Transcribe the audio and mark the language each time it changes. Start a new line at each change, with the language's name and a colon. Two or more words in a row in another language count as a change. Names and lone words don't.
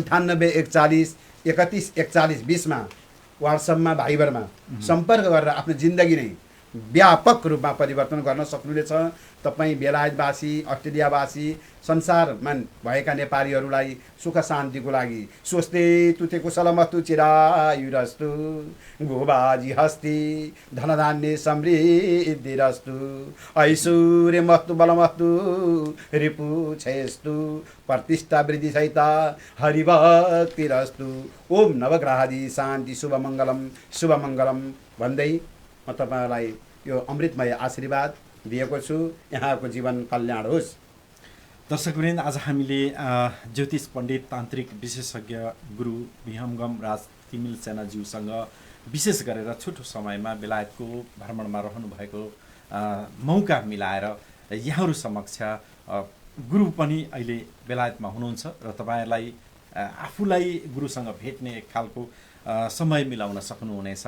Nepali: 98 41 31 41 20मा वाट्सएपमा, भाइबरमा सम्पर्क गरेर आफ्नो जिन्दगी नै व्यापक रूपमा परिवर्तन गर्न सक्नुहुनेछ। तपाईँ बेलायतवासी, अस्ट्रेलियावासी, संसारमा भएका नेपालीहरूलाई सुख शान्तिको लागि
Sanskrit: स्वस्ति तुते कुशलमस्तु चिरायुरस्तु गोबाजी हस्ति धनधान्य समृद्धिरस्तु ऐश्वर्य मस्तु बलमस्तु रिपु छेस्तु प्रतिष्ठा वृद्धि सहिता हरिभक्तिरस्तु। ओम नवग्रहादि शान्ति शुभमङ्गलम
Nepali: भन्दै म तपाईँलाई यो अमृतमय आशीर्वाद दिएको छु। यहाँको जीवन कल्याण होस्। दर्शकवृन्द, आज हामीले ज्योतिष पण्डित तान्त्रिक विशेषज्ञ गुरु विहङ्गम राज तिमिल सेनाज्यूसँग विशेष गरेर छोटो समयमा बेलायतको भ्रमणमा रहनुभएको मौका मिलाएर यहाँहरू समक्ष गुरु पनि अहिले बेलायतमा हुनुहुन्छ र तपाईँहरूलाई आफूलाई गुरुसँग भेट्ने एक खालको समय मिलाउन सक्नुहुनेछ।